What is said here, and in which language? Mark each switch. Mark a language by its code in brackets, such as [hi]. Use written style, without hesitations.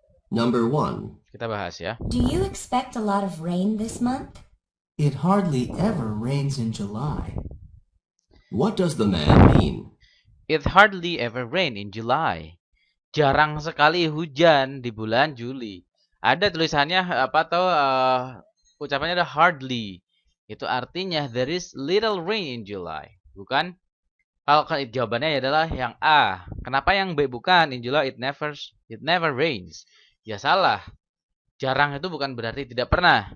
[en] Number 1. [id] Kita bahas ya. [en] Do you expect a lot of rain this month? It hardly ever rains in July. What does the man mean? It hardly ever rain in July. [id] Jarang sekali hujan di bulan Juli. Ada tulisannya apa atau ucapannya ada hardly. Itu artinya [en] there is little rain in July. [id] Bukan? Kalau jawabannya adalah yang A. Kenapa yang B bukan? [en] In July it never rains. [id] Ya salah. Jarang itu bukan berarti tidak pernah.